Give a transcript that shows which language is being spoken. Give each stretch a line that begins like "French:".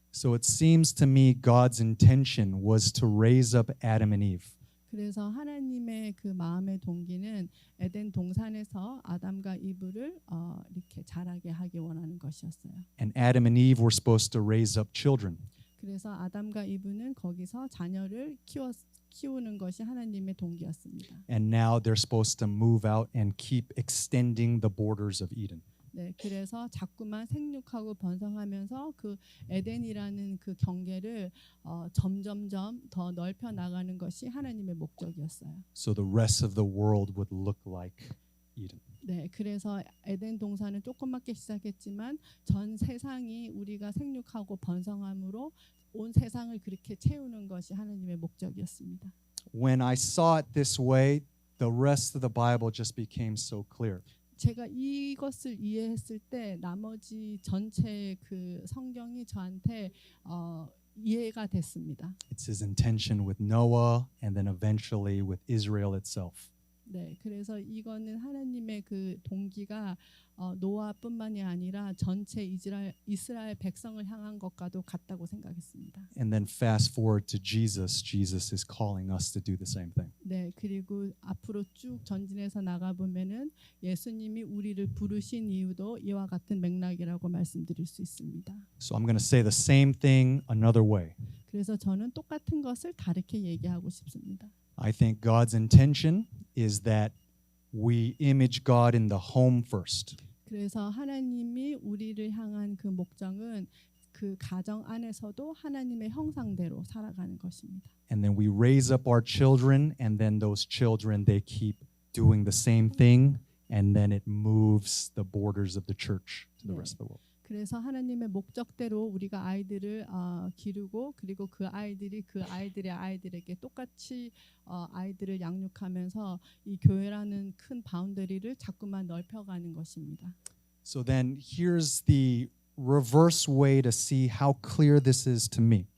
English: So it seems to me God's intention was to raise up Adam and Eve.
Korean: 그래서 하나님의 그 마음의 동기는 에덴 동산에서 아담과 이브를 이렇게 자라게 하기 원하는 것이었어요.
English: And Adam and Eve were supposed to raise up children.
Korean: 그래서 아담과 이브는 거기서 자녀를 키우는 것이 하나님의 동기였습니다.
English: And now they're supposed to move out and keep extending the borders of Eden.
Korean: 네, 그래서 자꾸만 생육하고 번성하면서 그 에덴이라는 그 경계를 점점점 더 넓혀 나가는 것이 하나님의 목적이었어요.
English: So the rest of the world would look like Eden.
Korean: 네, 그래서 에덴 동산은 조그맣게 시작했지만 전 세상이 우리가 생육하고 번성함으로 온 세상을 그렇게 채우는 것이 하나님의 목적이었습니다.
English: When I saw it this way, the rest of the Bible just became so clear.
Korean: 제가 이것을 이해했을 때 나머지 전체 그 성경이 저한테 이해가 됐습니다.
English: It's his intention with Noah and then eventually with Israel itself.
Korean: 네, 그래서 이거는 하나님의 그 동기가 노아뿐만이 아니라 전체 이스라엘 백성을 향한 것과도 같다고 생각했습니다.
English: And then fast forward to Jesus. Jesus is calling us to do the same thing.
Korean: 네, 그리고 앞으로 쭉 전진해서 나가 보면은 예수님이 우리를 부르신 이유도 이와 같은 맥락이라고 말씀드릴 수 있습니다.
English: So I'm going to say the same thing another way.
Korean: 그래서 저는 똑같은 것을 다르게 얘기하고 싶습니다.
English: I think God's intention is that we image God in the home first.
Korean: 그래서 하나님이 우리를 향한 그 목적은 그 가정 안에서도 하나님의 형상대로 살아가는 것입니다.
English: And then we raise up our children, and then those children, they keep doing the same thing, and then it moves the borders of the church to the
Korean: 네.
English: rest of the world.
Korean: 그래서 하나님의 목적대로 우리가 아이들을 기르고 그리고 그 아이들이 그 아이들의 아이들에게 똑같이 아이들을 양육하면서 이 교회라는 큰 바운더리를 자꾸만 넓혀가는 것입니다.
English: So then here's the reverse way to see how clear this is to me.